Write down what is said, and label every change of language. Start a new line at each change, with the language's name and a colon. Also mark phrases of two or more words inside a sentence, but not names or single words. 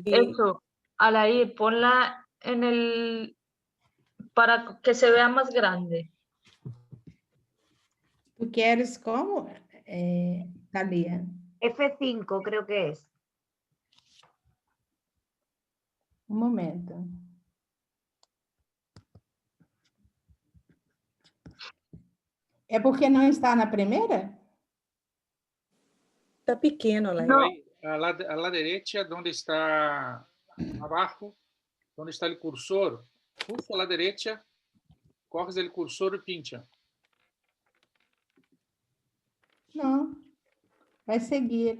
Spanish: eso, Alain, ponla en el... para que se vea más grande. ¿Tú quieres como, Thalia? F5 creo que es. Un momento.
Portuguese: É porque não está na primeira? Está pequeno lá.
Spanish: No. A la derecha, donde está abajo, donde está el cursor, justo a la derecha, coges el cursor y pincha.
Portuguese: Não. Vai seguir.